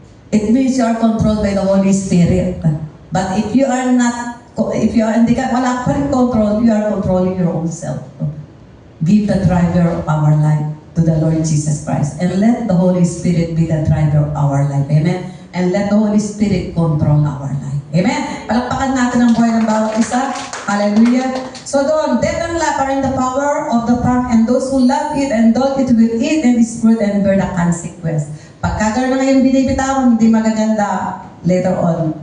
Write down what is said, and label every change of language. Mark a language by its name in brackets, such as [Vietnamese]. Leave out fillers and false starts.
[English] It means you are controlled by the Holy Spirit. But if you are not, [Filipino] wala pa rin [English] control, you are controlling your own self. Give the driver of our life to the Lord Jesus Christ. And let the Holy Spirit be the driver of our life. Amen? And let the Holy Spirit control our life. Amen? [Filipino] Palakpakan natin ang buhay ng bawat isa. [English] Hallelujah. So doon, death and life are in the power of the tongue, and those who love it and don't it will eat and its fruit and bear the consequence. [Filipino] Pagkagawa na ngayong binibitawan, hindi magaganda [English] later on.